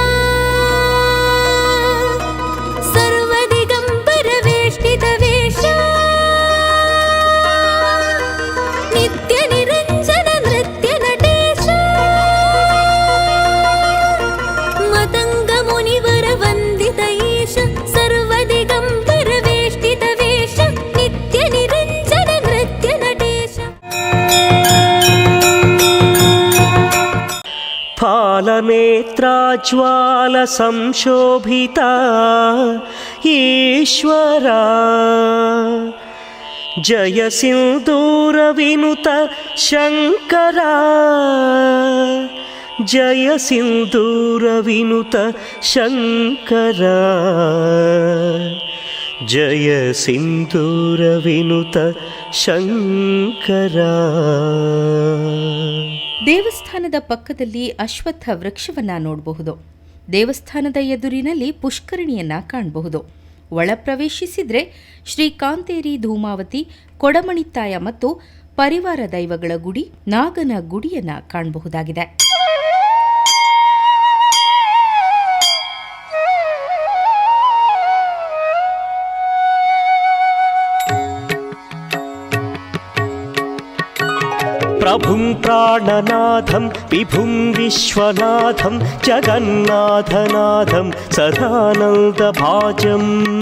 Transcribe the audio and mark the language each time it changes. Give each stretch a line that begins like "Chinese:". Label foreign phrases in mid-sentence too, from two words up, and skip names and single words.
Sanskrit: ಸರ್ವದಿಗಂಬರ ವೇಷ್ಟಿತ ವೇಷ ನಿತ್ಯ ನಿರಂಜನ ನೃತ್ಯ ನಟೇಶ ಮತಂಗ ಮುನಿವರ ವಂದಿತ ಈಶ ಸರ್ವದಿಗಂಬರ ವೇಷ್ಟಿತ ವೇಷ ನಿತ್ಯ ನಿರಂಜನ ನೃತ್ಯ ನಟೇಶ फालनेत्राज्वाल संशोभिता ईश्वरा जय सिन्दूर विनुत शङ्करा जय सिन्दूर विनुत शङ्करा जय सिन्दूर विनुत शङ्करा.
Kannada: ದೇವಸ್ಥಾನದ ಪಕ್ಕದಲ್ಲಿ ಅಶ್ವತ್ಥ ವೃಕ್ಷವನ್ನ ನೋಡಬಹುದು. ದೇವಸ್ಥಾನದ ಎದುರಿನಲ್ಲಿ ಪುಷ್ಕರಣಿಯನ್ನ ಕಾಣಬಹುದು. ಒಳ ಪ್ರವೇಶಿಸಿದ್ರೆ ಶ್ರೀ ಕಾಂತೇರಿ ಧೂಮಾವತಿ ಕೊಡಮಣಿತ್ತಾಯ ಮತ್ತು ಪರಿವಾರ ದೈವಗಳ ಗುಡಿ ನಾಗನ ಗುಡಿಯನ್ನ ಕಾಣಬಹುದಾಗಿದೆ.
Sanskrit: प्रभुं प्राणनाथं विभुं विश्वनाथं जगन्नाथनाथं सदानन्दभाजम्